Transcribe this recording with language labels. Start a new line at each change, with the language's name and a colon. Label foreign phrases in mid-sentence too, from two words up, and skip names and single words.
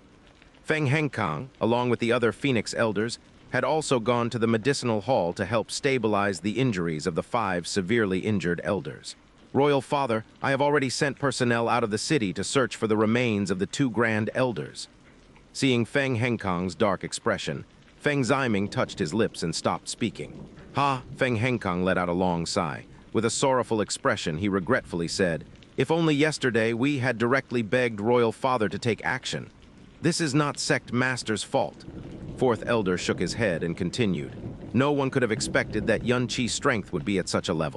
English: Feng Henkang, along with the other Phoenix Elders, had also gone to the medicinal hall to help stabilize the injuries of the 5 severely injured elders. "Royal Father, I have already sent personnel out of the city to search for the remains of the 2 Grand Elders." Seeing Feng Henkang's dark expression, Feng Ziming touched his lips and stopped speaking. "Ha!" Feng Henkang let out a long sigh. With a sorrowful expression, he regretfully said, "If only yesterday we had directly begged Royal Father to take action. This is not Sect Master's fault." 4th Elder shook his head and continued. No one could have expected that Xianxia's strength would be at such a level.